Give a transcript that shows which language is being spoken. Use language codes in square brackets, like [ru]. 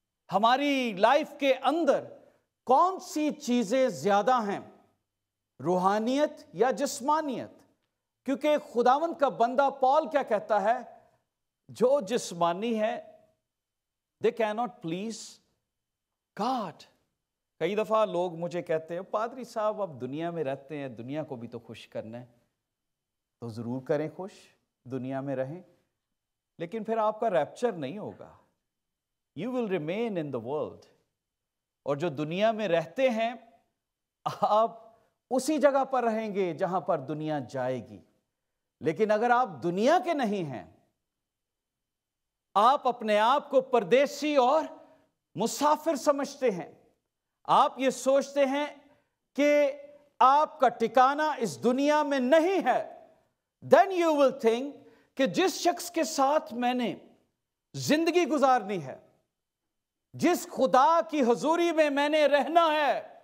[ur] ہماری لائف کے اندر کون سی چیزیں زیادہ ہیں, روحانیت یا جسمانیت؟ کیونکہ خداوند کا بندہ پال کیا کہتا ہے, جو جسمانی ہے [en] they cannot please God. [ur] کئی دفعہ لوگ مجھے کہتے ہیں, پادری صاحب اب دنیا میں رہتے ہیں, دنیا کو بھی تو خوش کرنا ہے. تو ضرور کریں خوش, دنیا میں رہیں, لیکن پھر آپ کا ریپچر نہیں ہوگا. [en] You will remain in the world. [ur] اور جو دنیا میں رہتے ہیں, آپ اسی جگہ پر رہیں گے جہاں پر دنیا جائے گی. لیکن اگر آپ دنیا کے نہیں ہیں, آپ اپنے آپ کو پردیسی اور مسافر سمجھتے ہیں, آپ یہ سوچتے ہیں کہ آپ کا ٹھکانہ اس دنیا میں نہیں ہے, [en] then you will think [ur] کہ جس شخص کے ساتھ میں نے زندگی گزارنی ہے, جس خدا کی حضوری میں نے رہنا ہے,